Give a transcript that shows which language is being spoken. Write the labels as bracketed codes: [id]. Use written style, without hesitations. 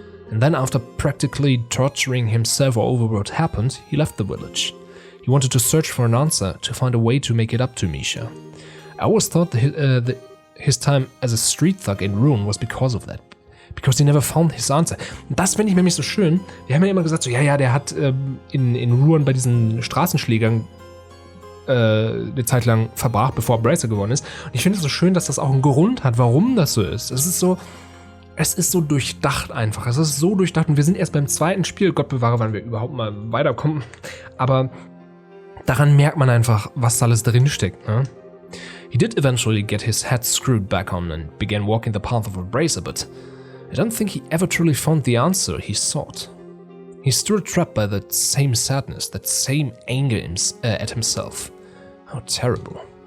[en] And then after practically torturing himself over what happened, he left the village. He wanted to search for an answer, to find a way to make it up to Misha. I always thought his time as a street thug in Ruin was because of that. Because he never found his answer. [de] Und das finde ich nämlich so schön. Wir haben ja immer gesagt, so, ja, der hat in Ruin bei diesen Straßenschlägern eine Zeit lang verbracht, bevor er Bracer geworden ist. Und ich finde es so schön, dass das auch einen Grund hat, warum das so ist. Es ist so durchdacht einfach. Es ist so durchdacht und wir sind erst beim zweiten Spiel. Gott bewahre, wann wir überhaupt mal weiterkommen. Aber daran merkt man einfach, was da alles drinsteckt, ne? [en] He did eventually get his head screwed back on and began walking the path of a bracer, but I don't think he ever truly found the answer he sought. He's still trapped by that same sadness, that same anger at himself. How terrible.